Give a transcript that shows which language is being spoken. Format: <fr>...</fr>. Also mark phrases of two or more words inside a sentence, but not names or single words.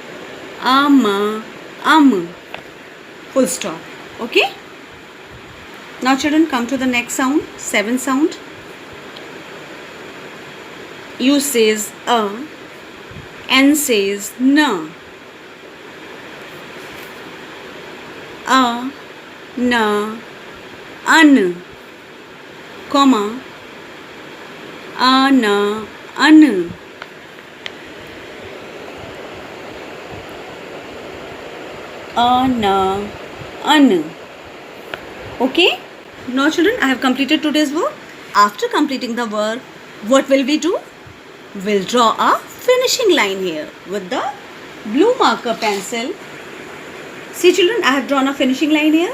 <en>Am. Full stop. Okay. Now children, come to the next sound, 7 sound. U says a, N says na. A, na, an, comma, a, na, an. A, na, an. Okay? Now children, I have completed today's work. After completing the work, what will we do? We'll draw a finishing line here with the blue marker pencil. See children, I have drawn a finishing line here.</en>